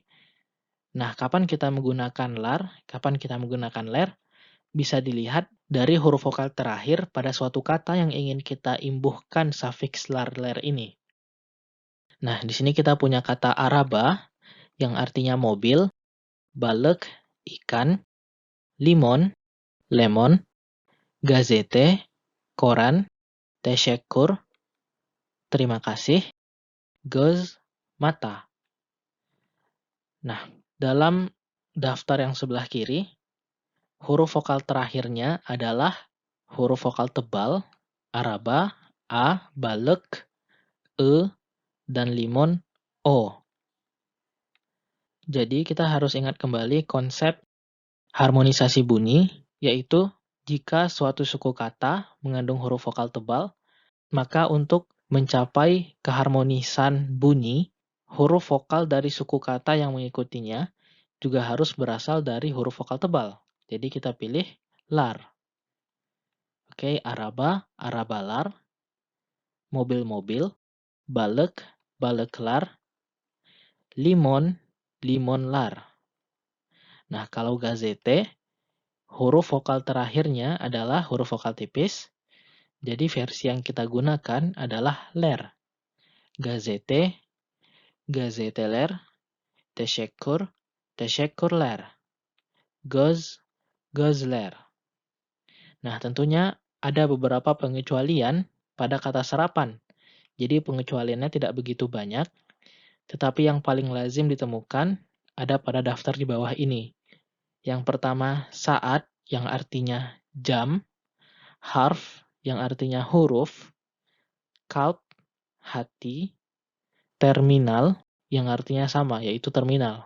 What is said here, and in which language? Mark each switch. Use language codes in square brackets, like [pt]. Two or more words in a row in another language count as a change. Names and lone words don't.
[id] Nah, kapan kita menggunakan lar, kapan kita menggunakan ler, bisa dilihat dari huruf vokal terakhir pada suatu kata yang ingin kita imbuhkan sufiks lar-ler ini. Nah, di sini kita punya kata araba yang artinya mobil, balek, ikan, [tr] limon, lemon, gazete, [id] koran, tesyekur, terima kasih, göz, mata. Nah, dalam daftar yang sebelah kiri, huruf vokal terakhirnya adalah huruf vokal tebal, [tr] araba, a, balek, e, dan limon, o. [id] Jadi kita harus ingat kembali konsep harmonisasi bunyi, yaitu jika suatu suku kata mengandung huruf vokal tebal, maka untuk mencapai keharmonisan bunyi, huruf vokal dari suku kata yang mengikutinya juga harus berasal dari huruf vokal tebal. Jadi kita pilih lar. Oke, [tr] araba, arabalar, mobil-mobil, balek, baleklar, limon, limonlar. [id] Nah, kalau gazete, huruf vokal terakhirnya adalah huruf vokal tipis. Jadi versi yang kita gunakan adalah ler. [tr] Gazete, gazeteler, teşekkür, teşekkürler. Göz, gözler. [id] Nah, tentunya ada beberapa pengecualian pada kata serapan. Jadi pengecualiannya tidak begitu banyak, tetapi yang paling lazim ditemukan ada pada daftar di bawah ini. Yang pertama, saat, yang artinya jam, harf, yang artinya huruf, kalb, hati, terminal, yang artinya sama, yaitu terminal.